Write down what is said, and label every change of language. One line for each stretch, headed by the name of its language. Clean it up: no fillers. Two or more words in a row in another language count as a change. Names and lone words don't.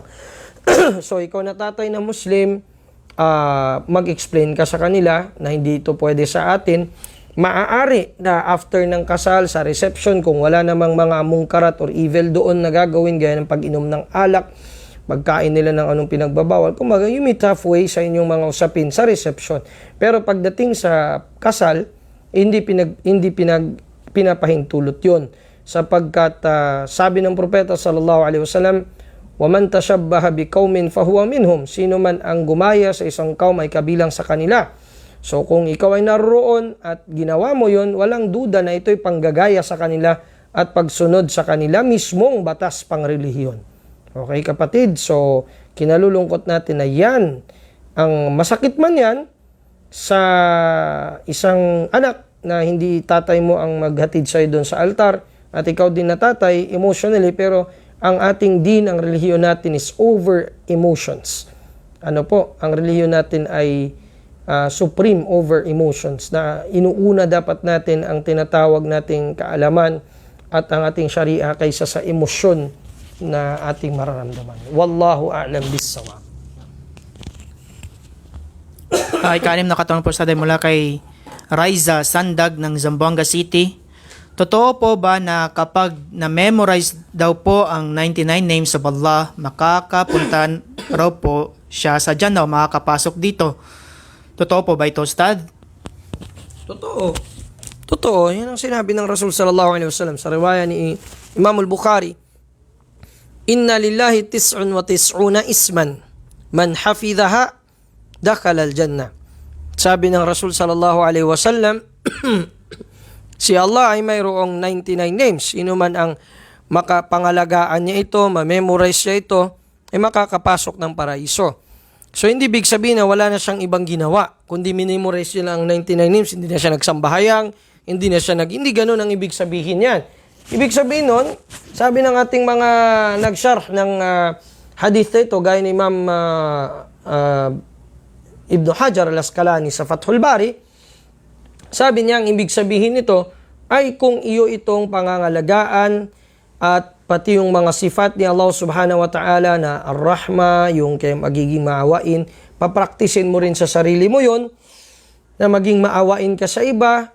Filipino: So ikaw na tatay na Muslim, mag-explain ka sa kanila na hindi ito pwede sa atin. Maaari na after ng kasal sa reception, kung wala namang mga mungkarat or evil doon na gagawin gaya ng pag-inom ng alak, pagkain nila ng anong pinagbabawal, kumbaga
English: you meet halfway
Filipino: sa inyong mga usapin sa reception. Pero pagdating sa kasal, hindi pinapahintulot yun. Sapagkat sabi ng propeta
Arabic: صلى الله عليه وسلم, وَمَنْ تَشَبَّهَ بِقَوْمٍ فَهُوَ مِنْهُمْ.
Filipino: Sino man ang gumaya sa isang kaum ay kabilang sa kanila. So kung ikaw ay naroon at ginawa mo yon, walang duda na ito'y panggagaya sa kanila at pagsunod sa kanila mismong batas pangrelihiyon. Okay kapatid, so kinalulungkot natin na yan, ang masakit man yan sa isang anak na hindi tatay mo ang maghatid sa'yo doon sa altar at ikaw din na tatay emotionally, pero ang ating din, ang relihiyon natin is
English: over emotions.
Filipino: Ano po, ang relihiyon natin ay
English: supreme over emotions,
Filipino: na inuuna dapat natin ang tinatawag nating kaalaman at ang ating sharia kaysa sa emosyon na ating mararamdaman.
Arabic: والله أعلم بالصواب.
Filipino: Ikalim na katanong po sa mula kay Raiza Sandag ng Zamboanga City. Totoo po ba na kapag na-memorize daw po ang 99
English: names of Allah,
Filipino: makakapunta raw po siya sa Jannah o makakapasok dito? Totoo po ba ito, Ustad? Totoo. Totoo. Yan ang sinabi ng Rasul
Arabic: صلى الله عليه وسلم
Filipino: sa riwaya ni Imam al-Bukhari.
Arabic: إن لله تسعة وتسعين اسما. من حفظها دخل الجنة.
Filipino: Sabi ng Rasul
Arabic: صلى الله عليه وسلم,
Filipino: si Allah ay mayroong 99 names. Sino man ang makapangalagaan niya ito, ma-memorize niya ito, ay makakapasok ng paraiso. So hindi big sabihin na wala na siyang ibang ginawa. Kundi minimorize niya lang ang 99 names, hindi na siya nagsambahayang, hindi ganun ang ibig sabihin yan. Ibig sabihin nun, sabi ng ating mga nagsyarh ng hadith ito, gaya ni Imam Ibn Hajar al-Asqalani sa Fathul Bari, sabi niya ang ibig sabihin nito ay kung iyo itong pangangalagaan at pati yung mga sifat ni Allah
Arabic: سبحانه وتعالى
Filipino: na ar-rahma, yung kay magiging maawain, papraktisin mo rin sa sarili mo yon na maging maawain ka sa iba.